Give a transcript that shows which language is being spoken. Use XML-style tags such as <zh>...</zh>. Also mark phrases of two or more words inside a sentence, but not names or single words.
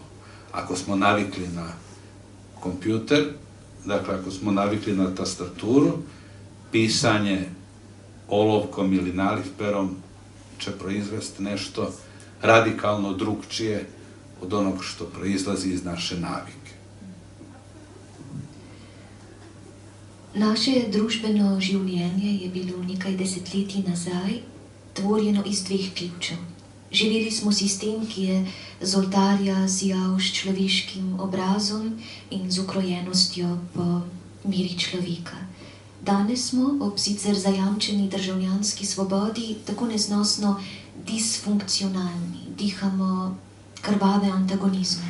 <hr>Ako smo navikli na kompjuter, dakle ako smo navikli na tastaturu, pisanje olovkom ili nalivperom će proizvesti nešto radikalno drugčije od onog što proizlazi iz naše navike.</hr> <sl>Naše družbeno življenje je bilo nekaj desetletij nazaj tvorjeno iz dveh ključev. Živeli smo sistem, ki je z oltarja sijal s človeškim obrazom in z ukrojenostjo po meri človeka. Danes smo ob sicer zajamčeni državljanski svobodi tako neznosno disfunkcionalni, dihamo krvave antagonizme.</sl>